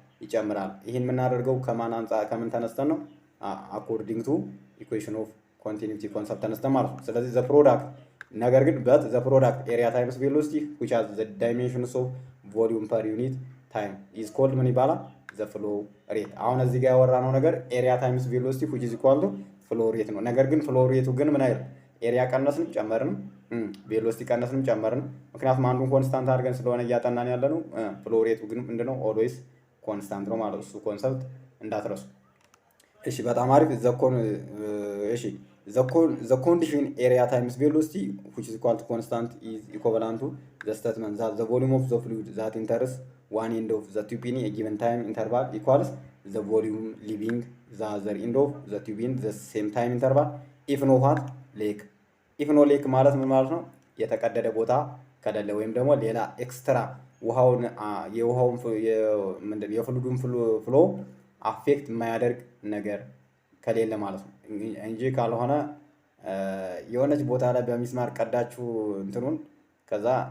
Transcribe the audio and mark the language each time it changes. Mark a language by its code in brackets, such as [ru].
[am] ይጨምራል። ይህን የምናደርገው ከምን ተነስተን ነው? [en] አኮርዲንግ ቱ ኢኩዌሽን ኦፍ ኮንቲኒቲ [am] ኮንሰፕት ተነስተን ማለት ነው። ስለዚህ ዘ ፕሮዳክት ነገር ግን በት ዘ ፕሮዳክት ኤሪያ ታይምስ ቬሎሲቲ [en] which has the dimensions of volume per unit time is called [am] ምን ይባላል? ዘ ፍሎ ሬት። አሁን እዚህ ጋር ያወራነው ነገር ኤሪያ ታይምስ ቬሎሲቲ [en] which is equal to [am] ፍሎ ሬት ነው። ነገር ግን ፍሎ ሬቱ ግን ምን አይደል? ኤሪያ ቀነስንም ጨመርንም ቬሎሲቲ ቀነስንም ጨመርንም፣ ምክንያቱም አንዱን ኮንስታንት አድርገን ስለሆነ እያጠናን ያለ ነው። ፍሎ ሬቱ ግን ምንድነው? ኦልዌይስ ኮንስታንት ነው ማለት እሱ ኮንሰፕት እንዳትረሱ። እሺ በጣም አሪፍ። እሺ [en] the condition area times velocity which is equal to constant is equivalent to the statement that the volume of the fluid that enters one end of the tube in a given time interval equals the volume leaving the other end of the tube in the same time interval if no what lake if no lake [am] ማለት ምን ማለት ነው? የተቀደደ ቦታ ከሌለ ወይም ደግሞ ሌላ ኤክስትራ የውሃውን ምንድን የፍሉዱን ፍሎ አፌክት የማያደርግ ነገር ከሌለ ማለት ነው እንጂ ካልሆነ የሆነች ቦታ ላይ በሚስማር ቀዳችሁ እንትኑን ከዛ